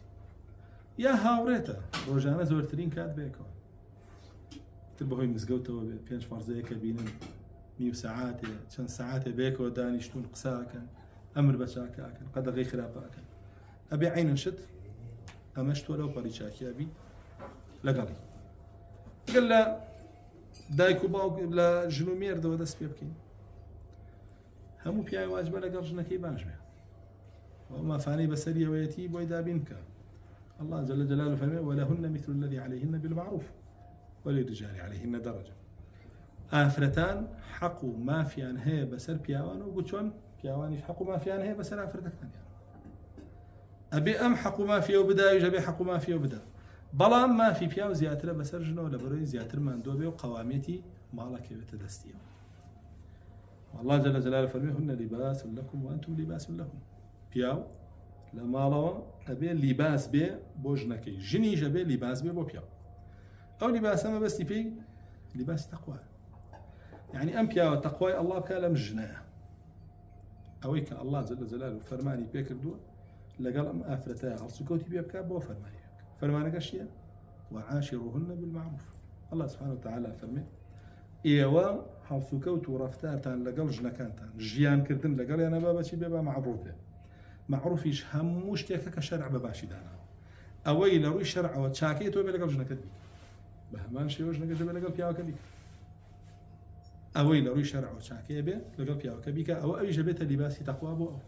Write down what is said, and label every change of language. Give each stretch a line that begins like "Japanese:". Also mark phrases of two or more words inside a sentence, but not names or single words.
Central Kurdish: یا هاوڕێتە ڕۆژانە زۆرترین کات بێکەوە، تر بەهۆی مزگەوتەوە بێ 5 فەرزەیەکە بینن نیو سەعاتێ چەند سەعاتێ بێکەوە دانیشتون قساکەن ئەمر بە چاکەکەن قەدەغەی خراپەکەن، ئەبێ عینەن شت ئەمەش تۆ لەو پەڕی چاکیابی لەگەڵی. گەل لە دایک و باوک لە ژن و مێردەوە دەست پێ بکەین، هەموو پیاوی واجبە لەگەڵ ژنەکەی باش بێ، ئەو مافانەی بەسەری ئەوەیەتی بۆی دابین بکە.
Arabic: الله جل جلاله فەرمێ ولهن مثل الذي عليهن بالمعروف وللرجال عليهن درجة.
Central Kurdish: ئافرەتان حەق و مافیان هەیە بەسەر پیاوان و چۆن پیاوانیش حەق و مافیان هەیە بەسەر ئافرەتەکانیان، ئەبێ ئەم حەق و مافیە و بداویش ئەبێ حەق و مافیە و بدا، بەڵام مافی پیاو زیاترە بەسەر ژنەوە لە بەرەوەی زیاتر ماندووە بێ و قەوامێتی ماڵەکەوێتە دەستیەوە.
Arabic: الله جل جلاله فەرمێ هن لباس لكم وأنتم لباس لهم.
Central Kurdish: پیاو لە ماڵەوە ئەبێ لیباس بێ بۆ ژنەکەی، ژنیش ئەبێ لیباس بێ بۆ پیاو. ئەو لیباسە مەبەستی پێی لیباس تەقوا، یعنی ئەم پیاوە تەقوای الله بکە لەم ژنەیە، ئەوەی کە
Arabic: الله جل جلاله
Central Kurdish: فەرمانی پێ کردووە لەگەڵ ئەم ئافرەتە هەڵسوکەوتی پێ بکات بۆ فەرمانی پێ بکات. فەرمانەکە چییە؟
Arabic: وعاشروهن بالمعروف. الله سبحانه وتعالى
Central Kurdish: فەرمێ ئێوە هەڵسوکەوت و ڕەفتارتان لەگەڵ ژنەکانتان ژیانکردن لەگەڵیانە با بەچی بێ با معروف بێ. معروفیش هەموو شتێکە کە شەرع بە باشی داناوە، ئەوەی لە ڕووی شەرعەوە چاکەی تۆ بێ لەگەڵ ژنەکەت بیکە، بە هەمان شێوە ژنەکەت بێ لەگەڵ پیاوەکە بیکە، ئەوەی لە ڕووی شەرعەوە چاکەیە بێ لەگەڵ پیاوەکە بیکە، ئەوە ئەویش بێتە لیباسی تەقوا بۆ ئەو.